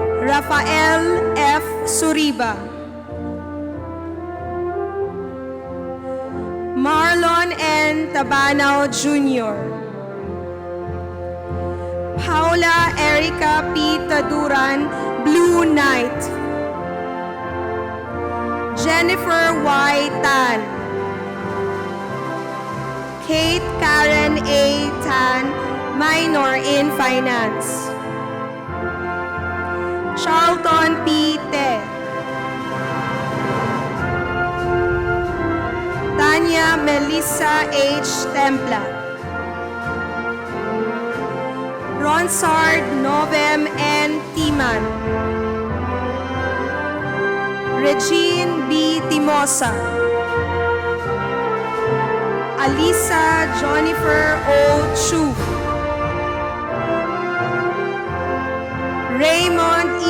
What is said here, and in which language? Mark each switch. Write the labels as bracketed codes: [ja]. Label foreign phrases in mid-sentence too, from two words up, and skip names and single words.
[en] Rafael F. Suriba. Marlon N. Tabanao Jr. Paula Erica P. Taduran, Blue Knight. Jennifer Y. Tan. Kate Karen A. Tan, minor in finance. Charlton P. Te. Tanya Melissa H. Templa. Ronsard Novem N. Timan. Regine B. Timosa. Alisa Jennifer O. Chu. Raymond E.